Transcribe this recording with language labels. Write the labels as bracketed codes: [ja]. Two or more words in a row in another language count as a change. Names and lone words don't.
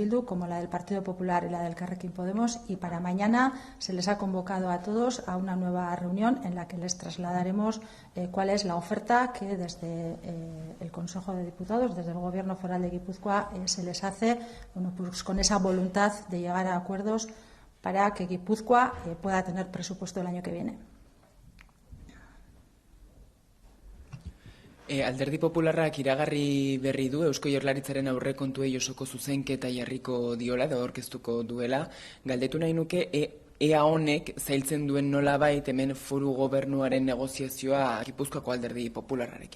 [es] Bildu como la del Partido Popular y la del Elkarrekin Podemos, y para mañana se les ha convocado a todos a una nueva reunión en la que les trasladaremos cuál es la oferta que desde el Consejo de Diputados, desde el Gobierno Foral de Guipúzcoa, se les hace, bueno, pues con esa voluntad de llegar a acuerdos para que Guipúzcoa pueda tener presupuesto el año que viene. [eu] Alderdi Popularrak iragarri berri du Eusko Jaurlaritzaren aurrekontuei osoko zuzenketa jarriko diola edo aurkeztuko duela. Galdetu nahi nuke ea honek zailtzen duen nolabait hemen foru gobernuaren negoziazioa Gipuzkoako Alderdi Popularrarekin.